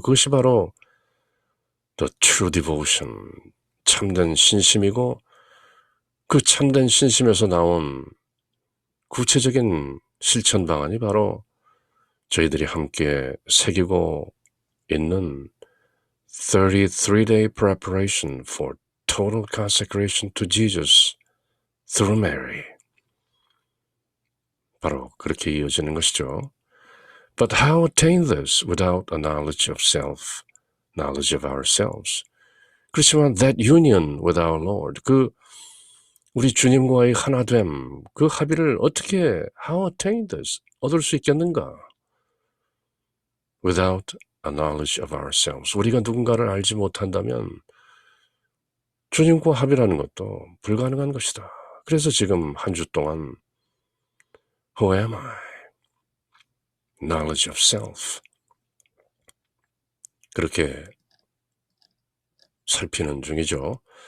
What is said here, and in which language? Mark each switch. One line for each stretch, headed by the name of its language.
Korean: 그것이 바로 the true devotion, 참된 신심이고 그 참된 신심에서 나온 구체적인 실천 방안이 바로 저희들이 함께 새기고 있는
English: 33-day preparation for total consecration to Jesus through Mary.
Korean: 바로 그렇게 이어지는 것이죠.
English: But how attain this without a knowledge of self, knowledge of ourselves?
Korean: 그렇지만
English: that union with our Lord,
Korean: 그 우리 주님과의 하나됨, 그 합의를 어떻게
English: how attain this,
Korean: 얻을 수 있겠는가?
English: Without a knowledge of ourselves.
Korean: 우리가 누군가를 알지 못한다면 주님과 합의라는 것도 불가능한 것이다. 그래서 지금 한 주 동안
English: Who am I? Knowledge of self.
Korean: 그렇게 살피는 중이죠.